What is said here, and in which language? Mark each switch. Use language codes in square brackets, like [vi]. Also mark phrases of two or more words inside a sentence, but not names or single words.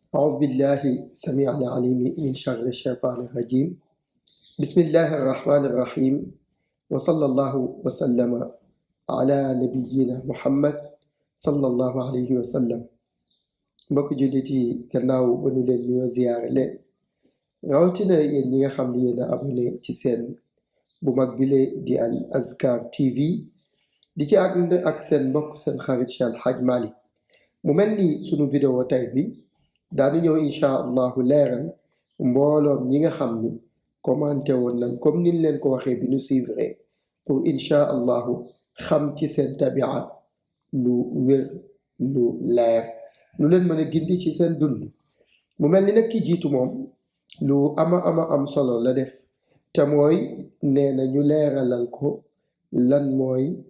[ar] أعوذ بالله السميع العليم من شر الشيطان الرجيم بسم الله الرحمن الرحيم وصلى الله وسلم على نبينا محمد صلى الله عليه وسلم [wo] mbokk jullit yi gannaaw ba nu leen nuyoo ziyaare leen rawatina yéen ñi nga xam ne yéen a abonné ci seen bu mag bile di Al Azkar TV di ci ànd ak seen mbokk seen xarit Cheikh El Hadj Malick mu mel ni sunu vidéo tey bi daanu ñëw [ar] إن شاء الله [wo] leeral mbooloom ñi nga xam ni commenté woon nañ comme niñ leen ko waxee bi nu [fr] suivre pour [ar] إن شاء الله [wo] xam ci seen tabia lu wér lu leer lu leen mën a gindi ci seen dund mu mel ni nag ki jiitu moom lu ama am solo la def te mooy nee na ñu leeralal ko lan mooy